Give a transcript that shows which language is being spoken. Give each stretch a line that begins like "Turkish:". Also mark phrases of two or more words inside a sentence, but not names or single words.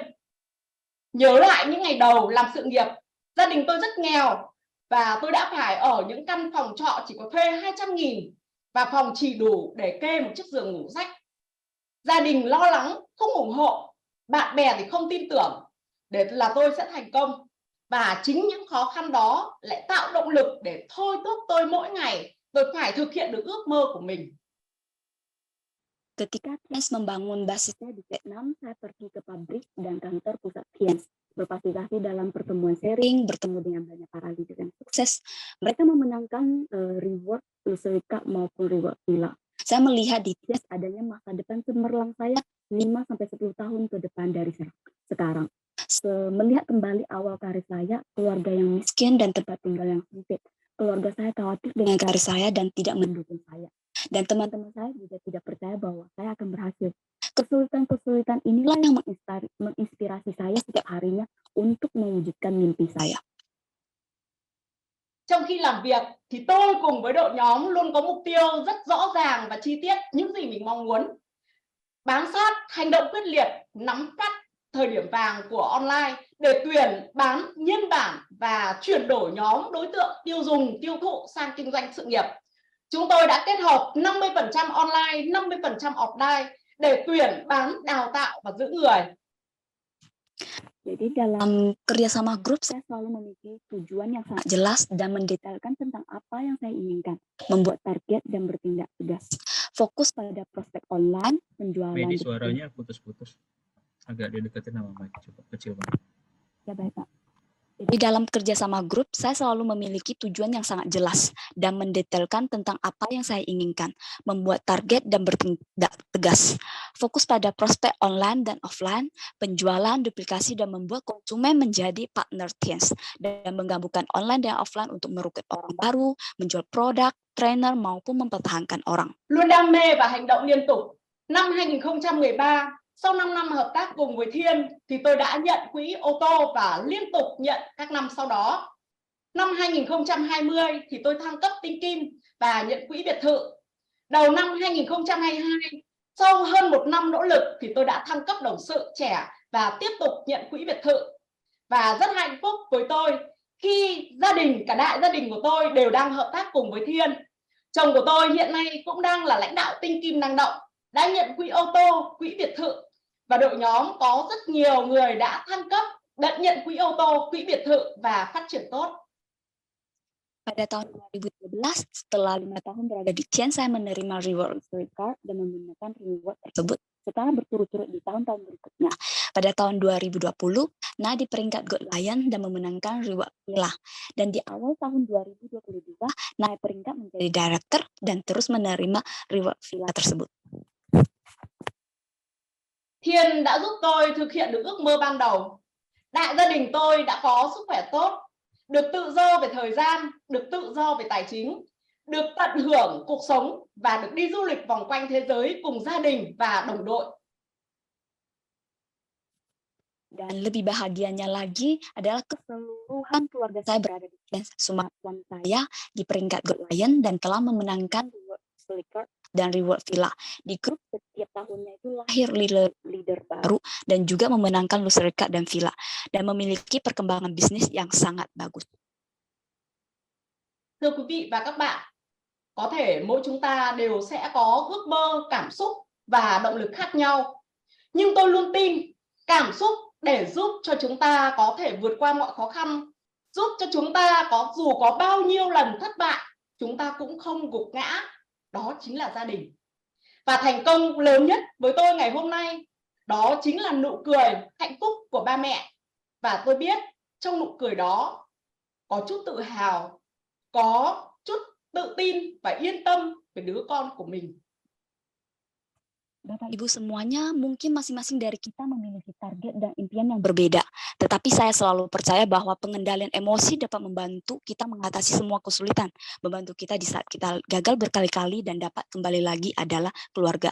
Vietnamese: Nhớ lại những ngày đầu làm sự nghiệp, gia đình tôi rất nghèo và tôi đã phải ở những căn phòng trọ chỉ có thuê 200.000 và phòng chỉ đủ để kê một chiếc giường ngủ rách. Gia đình lo lắng, không ủng hộ, bạn bè thì không tin tưởng để là tôi sẽ thành công. Và chính những khó khăn đó lại tạo động lực để thôi thúc tôi mỗi ngày tôi phải thực hiện được ước mơ của mình.
Indonesian: Ketika Tiens membangun basisnya di Vietnam, saya pergi ke pabrik dan kantor pusat Tiens. Berpartisipasi dalam pertemuan sharing, bertemu dengan banyak para leader yang sukses. Mereka memenangkan
English: reward luxury cup
Indonesian: maupun
English: reward villa.
Indonesian: Saya melihat di Tiens adanya masa depan cemerlang saya 5-10 tahun ke depan dari sekarang. Melihat kembali awal karir saya, keluarga yang miskin dan tempat tinggal yang sempit. Keluarga saya khawatir dengan karir saya dan tidak mendukung saya. Dan teman-teman saya juga tidak percaya bahwa saya akan berhasil. Kesulitan-kesulitan inilah yang menginspirasi saya setiap harinya untuk mewujudkan mimpi saya.
Vietnamese: Trong khi làm việc thì tôi cùng với đội nhóm luôn có mục tiêu rất rõ ràng và chi tiết những gì mình mong muốn. Bám sát, hành động quyết liệt, nắm bắt thời điểm vàng của online để tuyển, bán, nhân bản và chuyển đổi nhóm đối tượng tiêu dùng, tiêu thụ sang kinh doanh sự nghiệp. Chúng tôi đã kết hợp 50% online, 50% offline để tuyển, bán, đào tạo và giữ người.
Indonesian: Jadi dalam kerjasama grup saya selalu memiliki tujuan yang sangat jelas dan mendetailkan tentang apa yang saya inginkan, membuat target dan bertindak tegas. Fokus pada prospek online, penjualan. Medi, suaranya putus-putus. Agak dideketin sama mic, coba kecil banget. Ya baik Pak. Jadi dalam kerjasama grup, saya selalu memiliki tujuan yang sangat jelas dan mendetailkan tentang apa yang saya inginkan, membuat target dan bertindak tegas. Fokus pada prospek online dan offline, penjualan, duplikasi, dan membuat konsumen menjadi partner Tiens, dan menggabungkan online dan offline untuk merekrut orang baru, menjual produk, trainer, maupun mempertahankan orang.
Vietnamese: Luôn đam mê và hành động liên tục. Năm 2013, sau 5 năm hợp tác cùng với Thiên thì tôi đã nhận quỹ ô tô và liên tục nhận các năm sau đó. Năm 2020 thì tôi thăng cấp tinh kim và nhận quỹ biệt thự. Đầu năm 2022, sau hơn 1 năm nỗ lực thì tôi đã thăng cấp đồng sự trẻ và tiếp tục nhận quỹ biệt thự. Và rất hạnh phúc với tôi khi gia đình, cả đại gia đình của tôi đều đang hợp tác cùng với Thiên. Chồng của tôi hiện nay cũng đang là lãnh đạo tinh kim năng động, đã nhận quỹ ô tô, quỹ biệt thự, và đội nhóm có rất nhiều người đã thăng cấp, đã nhận quỹ ô tô, quỹ biệt thự và phát triển tốt.
Indonesian: Pada tahun 2013, setelah 5 tahun berada di Tiens, saya menerima
English: reward card
Indonesian: dan menggunakan reward tersebut setelah berturut-turut di tahun-tahun berikutnya. Pada tahun 2020, di peringkat Gold Lion dan memenangkan
English: reward Villa.
Indonesian: Dan di awal tahun 2022, naik peringkat menjadi director dan terus menerima
English: reward Villa
Indonesian: tersebut.
Vietnamese: Thiên đã giúp tôi thực hiện được ước mơ ban đầu. Đại gia đình tôi đã có sức khỏe tốt, được tự do về thời gian, được tự do về tài chính, được tận hưởng cuộc sống và được đi du lịch vòng quanh thế giới cùng gia đình và đồng đội.
Indonesian: Dan lebih bahagianya lagi adalah keseluruhan keluarga saya berada di Tiens. Suami saya di peringkat Gold Lion dan telah memenangkan
English: reward Slicker
Indonesian: dan
English: reward Villa.
Indonesian: Di grup setiap tahunnya itu lahir leader baru dan juga memenangkan
English: Luxury Card
Indonesian: dan Villa dan memiliki perkembangan bisnis yang sangat bagus.
Vietnamese: Thưa quý vị và các bạn, có thể mỗi chúng ta đều sẽ có ước mơ, cảm xúc và động lực khác nhau. Nhưng tôi luôn tin cảm xúc để giúp cho chúng ta có thể vượt qua mọi khó khăn, giúp cho chúng ta dù có bao nhiêu lần thất bại, chúng ta cũng không gục ngã. Đó chính là gia đình. Và thành công lớn nhất với tôi ngày hôm nay, đó chính là nụ cười hạnh phúc của ba mẹ. Và tôi biết trong nụ cười đó có chút tự hào, có chút tự tin và yên tâm về đứa con của mình.
Indonesian: Bapak Ibu semuanya, mungkin masing-masing dari kita memiliki target dan impian yang berbeda. Tetapi saya selalu percaya bahwa pengendalian emosi dapat membantu kita mengatasi semua kesulitan. Membantu kita di saat kita gagal berkali-kali dan dapat kembali lagi adalah keluarga.